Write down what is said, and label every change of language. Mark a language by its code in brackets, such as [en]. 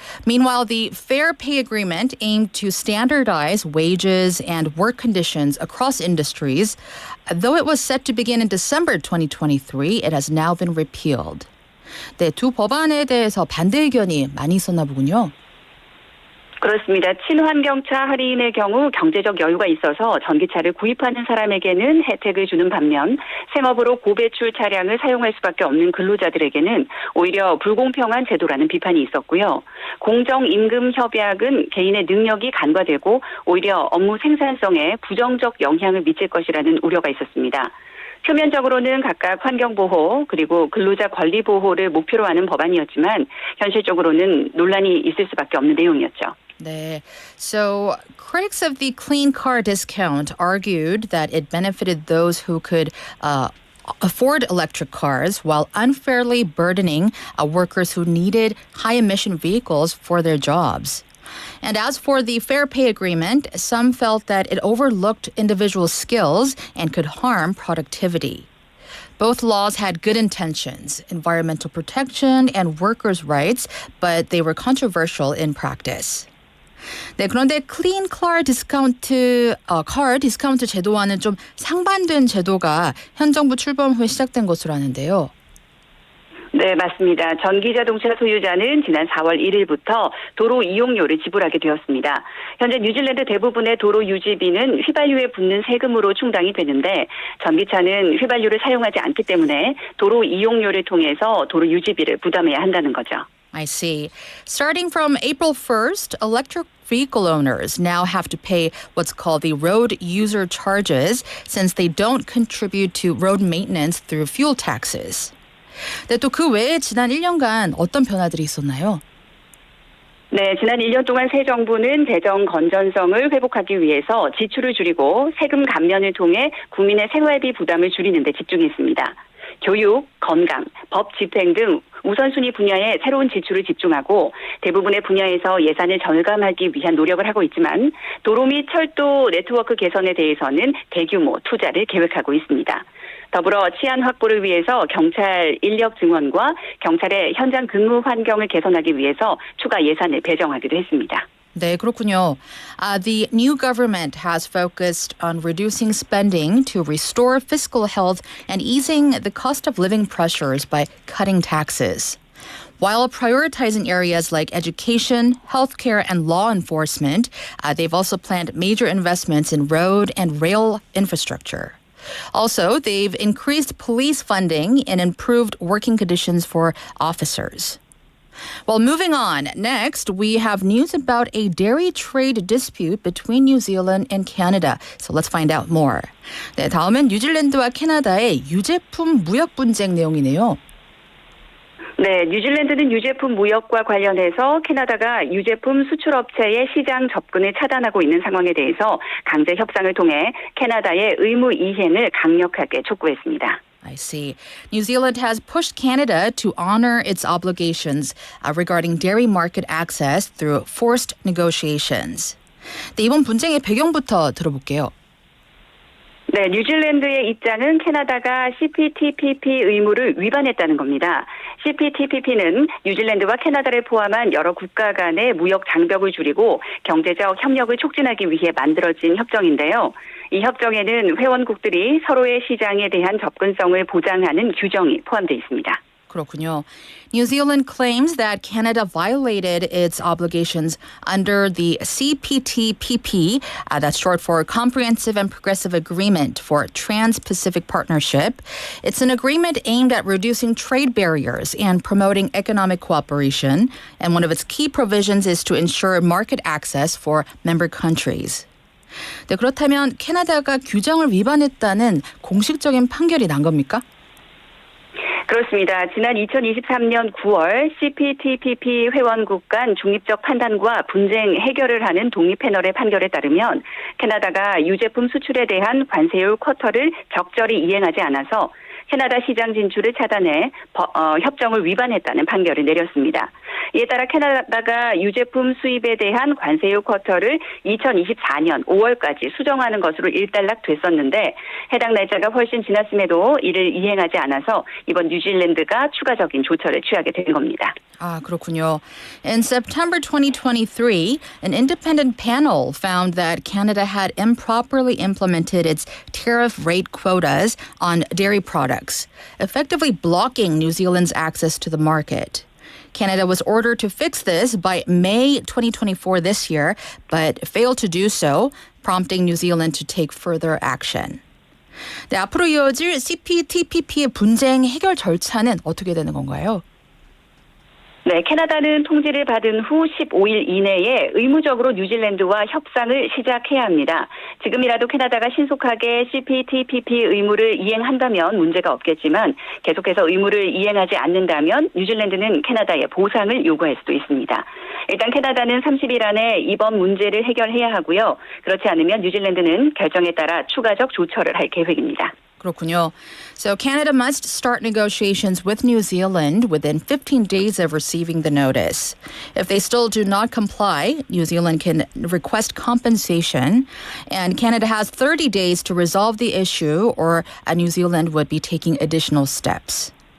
[en] Meanwhile, the Fair Pay Agreement aimed to standardize wages and work conditions across industries. Though it was set to begin in December 2023, it has now been repealed. [ko] 네, 두 법안에 대해서 반대 의견이 많이 있었나 보군요. 그렇습니다. 친환경차 할인의 경우 경제적 여유가 있어서 전기차를 구입하는 사람에게는 혜택을 주는 반면 생업으로 고배출 차량을 사용할 수밖에 없는 근로자들에게는 오히려 불공평한 제도라는 비판이 있었고요. 공정임금 협약은 개인의 능력이 간과되고 오히려 업무 생산성에 부정적 영향을 미칠 것이라는 우려가 있었습니다. 표면적으로는 각각 환경보호 그리고 근로자 권리 보호를 목표로 하는 법안이었지만 현실적으로는 논란이 있을 수밖에 없는 내용이었죠. 네. [en] So critics of the clean car discount argued that it benefited those who could afford electric cars while unfairly burdening workers who needed high-emission vehicles for their jobs. And as for the Fair Pay Agreement, some felt that it overlooked individual skills and could harm productivity. Both laws had good intentions, environmental protection and workers' rights, but they were controversial in practice. [ko] 네, 그런데 클린 카 디스카운트 제도와는 좀 상반된 제도가 현 정부 출범 후에 시작된 것으로 아는데요. 네, 맞습니다. 전기자동차 소유자는 지난 4월 1일부터 도로 이용료를 지불하게 되었습니다. 현재 뉴질랜드 대부분의 도로 유지비는 휘발유에 붙는 세금으로 충당이 되는데 전기차는 휘발유를 사용하지 않기 때문에 도로 이용료를 통해서 도로 유지비를 부담해야 한다는 거죠. [en] I see. Starting from April 1st, electric vehicle owners now have to pay what's called the road user charges since they don't contribute to road maintenance through fuel taxes. [ko] 네, 또 그 외에 지난 1년간 어떤 변화들이 있었나요? 네, 지난 1년 동안 새 정부는 재정 건전성을 회복하기 위해서 지출을 줄이고 세금 감면을 통해 국민의 생활비 부담을 줄이는 데 집중했습니다. 교육, 건강, 법 집행 등 우선순위 분야에 새로운 지출을 집중하고 대부분의 분야에서 예산을 절감하기 위한 노력을 하고 있지만 도로 및 철도 네트워크 개선에 대해서는 대규모 투자를 계획하고 있습니다. 더불어 치안 확보를 위해서 경찰 인력 증원과 경찰의 현장 근무 환경을 개선하기 위해서 추가 예산을 배정하기도 했습니다. 네, 그렇군요. [en] The new government has focused on reducing spending to restore fiscal health and easing the cost of living pressures by cutting taxes. While prioritizing areas like education, healthcare, and law enforcement, they've also planned major investments in road and rail infrastructure. Also, they've increased police funding and improved working conditions for officers. Well, moving on. Next, we have news about a dairy trade dispute between New Zealand and Canada. So let's find out more. [ko] 네, 다음은 뉴질랜드와 캐나다의 유제품 무역 분쟁 내용이네요. 네, 뉴질랜드는 유제품 무역과 관련해서 캐나다가 유제품 수출업체의 시장 접근을 차단하고 있는 상황에 대해서 강제 협상을 통해 캐나다의 의무 이행을 강력하게 촉구했습니다. [en] I see. New Zealand has pushed Canada to honor its obligations regarding dairy market access through forced negotiations. [ko] 네, 이번 분쟁의 배경부터 들어볼게요. 네, 뉴질랜드의 입장은 캐나다가 CPTPP 의무를 위반했다는 겁니다. CPTPP는 뉴질랜드와 캐나다를 포함한 여러 국가 간의 무역 장벽을 줄이고 경제적 협력을 촉진하기 위해 만들어진 협정인데요. 이 협정에는 회원국들이 서로의 시장에 대한 접근성을 보장하는 규정이 포함되어 있습니다. 그렇군요. [en] New Zealand claims that Canada violated its obligations under the CPTPP, that's short for Comprehensive and Progressive Agreement for Trans-Pacific Partnership. It's an agreement aimed at reducing trade barriers and promoting economic cooperation, and one of its key provisions is to ensure market access for member countries. [ko] 네, 그렇다면 캐나다가 규정을 위반했다는 공식적인 판결이 난 겁니까? 그렇습니다. 지난 2023년 9월 CPTPP 회원국 간 중립적 판단과 분쟁 해결을 하는 독립 패널의 판결에 따르면 캐나다가 유제품 수출에 대한 관세율 쿼터를 적절히 이행하지 않아서 캐나다 시장 진출을 차단해 협정을 위반했다는 판결을 내렸습니다. 이에 따라 캐나다가 유제품 수입에 대한 관세율 쿼터를 2024년 5월까지 수정하는 것으로 일단락됐었는데 해당 날짜가 훨씬 지났음에도 이를 이행하지 않아서 이번 뉴질랜드가 추가적인 조처를 취하게 된 겁니다. 아, 그렇군요. [en] In September 2023, an independent panel found that Canada had improperly implemented its tariff rate quotas on dairy products, effectively blocking New Zealand's access to the market. Canada was ordered to fix this by May 2024 this year, but failed to do so, prompting New Zealand to take further action. [ko] 네, 앞으로 이어질 CPTPP의 분쟁 해결 절차는 어떻게 되는 건가요? 네, 캐나다는 통지를 받은 후 15일 이내에 의무적으로 뉴질랜드와 협상을 시작해야 합니다. 지금이라도 캐나다가 신속하게 CPTPP 의무를 이행한다면 문제가 없겠지만 계속해서 의무를 이행하지 않는다면 뉴질랜드는 캐나다에 보상을 요구할 수도 있습니다. 일단 캐나다는 30일 안에 이번 문제를 해결해야 하고요. 그렇지 않으면 뉴질랜드는 결정에 따라 추가적 조처를 할 계획입니다. 그렇군요. [en] So Canada must start negotiations with New Zealand within 15 days of receiving the notice. If they still do not comply, New Zealand can request compensation, and Canada has 30 days to resolve the issue, or New Zealand would be taking additional steps.